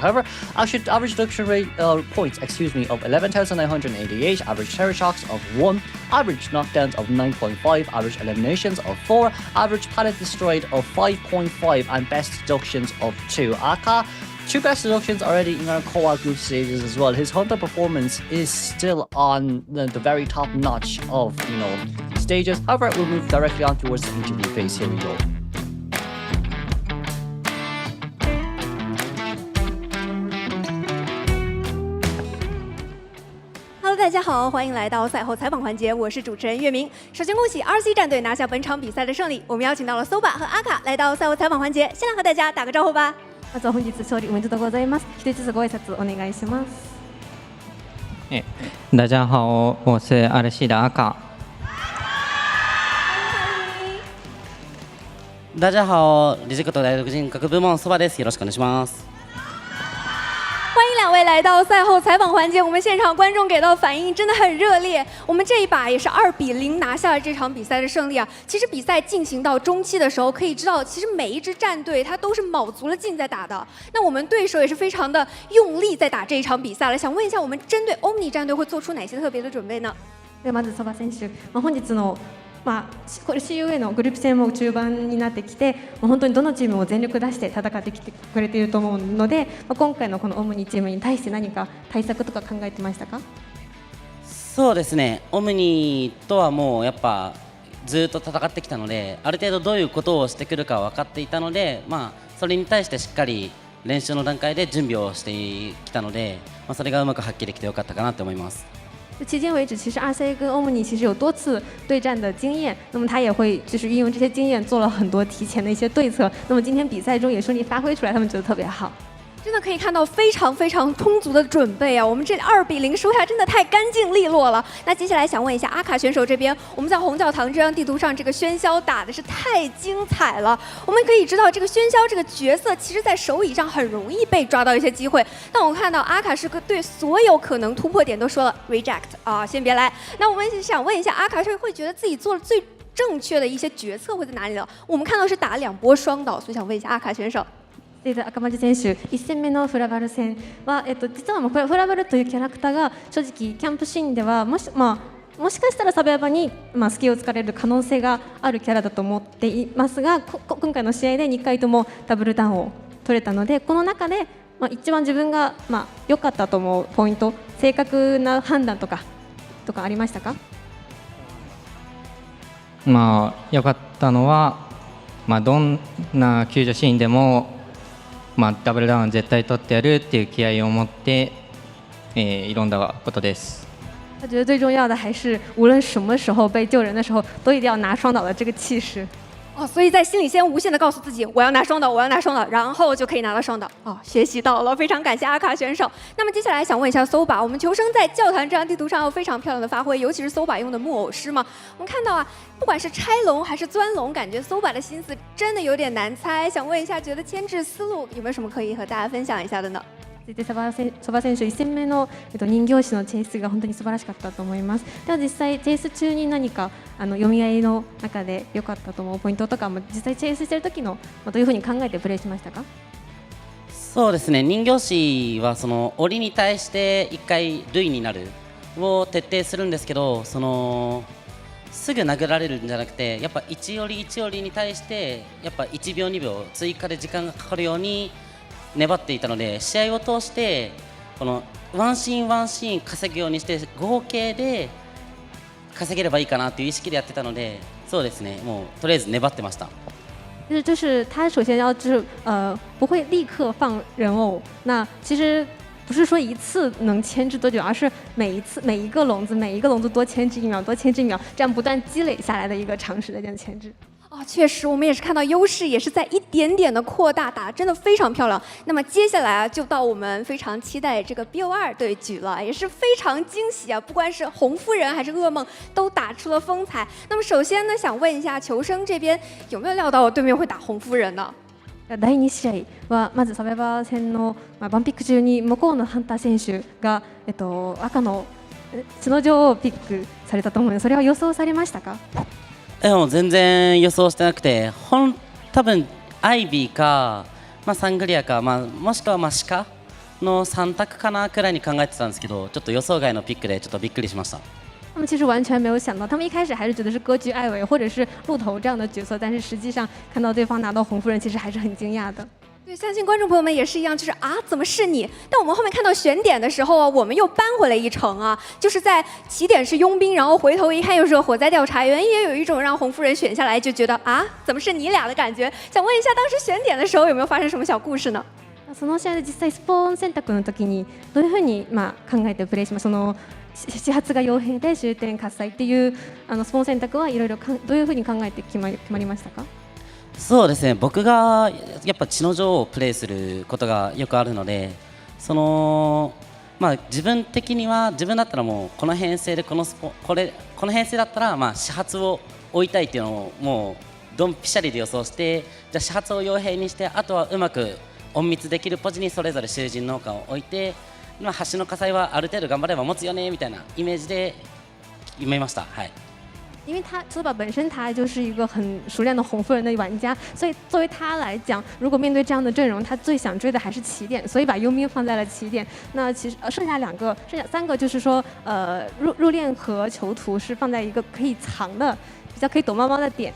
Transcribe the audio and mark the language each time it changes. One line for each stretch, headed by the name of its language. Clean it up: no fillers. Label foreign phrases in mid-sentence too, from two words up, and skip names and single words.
English: However, actually, average deduction rate points, of 11,988, average terror shocks of 1, average knockdowns of 9.5, average eliminations of 4, average pallet destroyed of 5.5, and best deductions of 2. Aka, 2 best deductions already in our co-op group stages as well. His hunter performance is still on the very top notch of stages. However, we'll move directly on towards the interview phase. Here we go.
Chinese: Hello， 大家好，欢迎来到赛后采访环节，我是主持人月明。首先恭喜 RC 战队拿下本场比赛的胜利，我们邀请到了 SOBA 和阿卡来到赛后采访环节，先来和大家打个招呼吧。
Japanese: まずは本日勝利おめでとうございます。一つずつご挨拶お願いします。
Chinese: 大家好，我是AXIZ的阿卡。大家好，
Japanese: 理事と大学人格部門そばです。よろしくお願いします。
Chinese: 欢迎2位来到赛后采访环节，我们现场观众给到反应真的很热烈。我们这一把也是2-0拿下了这场比赛的胜利啊！其实比赛进行到中期的时候，可以知道，其实每一支战队它都是卯足了劲在打的。那我们对手也是非常的用力在打这一场比赛了。想问一下，我们针对 Omni 战队会做出哪些特别的准备呢？
Japanese: まずSOBA選手、本日のこれ COA のグループ戦も中盤になってきて、本当にどのチームも全力出して戦ってきてくれていると思うので、今回のこのオムニチームに対して何か対策とか考えてましたか？そうですね、オムニとはもうやっぱずっと戦ってきたので、ある程度どういうことをしてくるか分かっていたので、それに対してしっかり練習の段階で準備をしてきたので、それがうまく発揮できてよかったかなと思います。
Chinese: 迄今为止，其实RC跟欧姆尼其实有多次对战的经验，那么他也会就是运用这些经验做了很多提前的一些对策。那么今天比赛中也顺利发挥出来，他们觉得特别好。真的可以看到非常充足的准备啊！我们这2-0收下真的太干净利落了。那接下来想问一下阿卡选手这边，我们在红教堂这张地图上这个喧嚣打的是太精彩了。我们可以知道这个喧嚣这个角色，其实在手椅上很容易被抓到一些机会。但我看到阿卡是个对所有可能突破点都说了 reject 啊，先别来。那我们想问一下阿卡是会觉得自己做了最正确的一些决策会在哪里了？我们看到是打2波双倒，所以想问一下阿卡選手。
Japanese: 赤間選手、1戦目のフラバル戦は、実はフラバルというキャラクターが正直キャンプシーンではもしかしたらサブヤバに、スキルを突かれる可能性があるキャラだと思っていますが、今回の試合で2回ともダブルダウンを取れたので、この中で、一番自分が、良かったと思うポイント、正確な判断とかありましたか？良かったのは、どんな救助シーンでもダブルダウン絶対取ってやるっていう気合を持って、挑んだことです。
Chinese: 他觉得最重要的还是无论什么时候被救人的时候，都一定要拿双倒的这个气势。所以在心里先无限的告诉自己，我要拿双倒，我要拿双倒，然后就可以拿到双倒。学习到了，非常感谢阿卡选手。那么接下来想问一下 SOBA， 我们求生在教团这张地图上有非常漂亮的发挥，尤其是 SOBA 用的木偶师嘛。我们看到啊，不管是拆龙还是钻龙，感觉 SOBA 的心思真的有点难猜。想问一下，觉得牵制思路有没有什么可以和大家分享一下的呢？
Japanese: でソバ選手1戦目の、人形師のチェイスが本当に素晴らしかったと思います。では実際チェイス中に何か読み合いの中で良かったと思うポイントとかも実際チェイスしてる時のどういうふうに考えてプレーしましたか？そうですね、人形師はその檻に対して1回塁になるを徹底するんですけど、すぐ殴られるんじゃなくて、やっぱ1折1折に対してやっぱ1秒2秒追加で時間がかかるように粘っていたので、試合を通してこのワンシーンワンシーン稼ぐようにして合計で稼げればいいかなという意識でやってたので、そうですね、もうとりあえず粘ってました。
Chinese: 就是他首先要不会立刻放人偶，那其实不是说一次能牵制多久，而是每一个笼子多牵制1秒，多牵制1秒，这样不断积累下来的一个长时的这样牵制。确实，我们也是看到优势也是在一点点的扩大，打得真的非常漂亮。那么接下来就到我们非常期待这个 BO2 对局了，也是非常惊喜啊！不管是红夫人还是噩梦，都打出了风采。那么首先呢，想问一下求生这边有没有料到对面会打红夫人呢？
Japanese: 第2 試合はまずサバイバー戦のバンピック中に向こうのハンター選手が赤の角女王をピックされたと思うので、それは予想されましたか？もう全然予想してなくて、多分アイビーか、サングリアか、もしくは鹿の3択かなくらいに考えてたんですけど、ちょっと予想外のピックでちょっとびっくりしました。
Chinese: 他们其实完全没有想到，他们一开始还是觉得是割据艾维或者是鹿头这样的角色，但是实际上看到对方拿到红夫人，其实还是很惊讶的。对，相信观众朋友们也是一样，就是怎么是你？但我们后面看到选点的时候啊，我们又扳回了一城啊，就是在起点是佣兵，然后回头一看又是火灾调查员，也有一种让红夫人选下来就觉得怎么是你俩的感觉。想问一下，当时选点的时候有没有发生什么小故事呢？
Japanese: その試合で実際スポーン選択の時にどういうふうに考えてプレーします？その始発が傭兵で終点喝采っていうスポーン選択はいろいろどういうふうに考えて決まりましたか？そうですね、僕がやっぱ血の女王をプレーすることがよくあるので、自分的には自分だったらもうこの編成でこの編成だったら始発を置いたいっていうのをもうドンピシャリで予想して、じゃあ始発を傭兵にして、あとはうまく隠密できるポジにそれぞれ囚人農家を置いて、橋の火災はある程度頑張れば持つよねみたいなイメージで決めました。はい。
Chinese: 因为索巴本身他就是一个很熟练的红夫人的玩家，所以作为他来讲，如果面对这样的阵容，他最想追的还是起点，所以把佣兵放在了起点。那其实剩下3个就是说，入殓和囚徒是放在一个可以藏的、比较可以躲猫猫的点。